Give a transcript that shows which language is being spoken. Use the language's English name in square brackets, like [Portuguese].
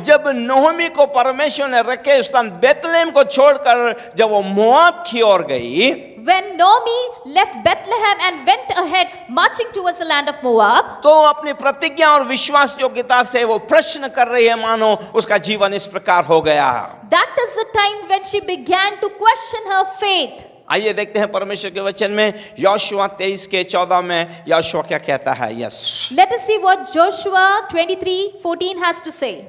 [Hindi] जब नोहमी को परमेश्वर ने रखे स्थान बेतलेहम को छोड़कर जब वो मोआब की ओर गई, [English] When Naomi left Bethlehem and went ahead marching towards the land of Moab, [Hindi] तो अपनी प्रतिज्ञा और विश्वास योग्यता से वो प्रश्न कर रही है, मानो उसका जीवन इस प्रकार हो गया. [English] that is the time when she began to question her faith. [Hindi] आइए देखते हैं परमेश्वर के वचन में यहोशुआ 23 के 14 में यहोशुआ क्या कहता है. [English] Yes Let us see what Joshua 23:14 has to say.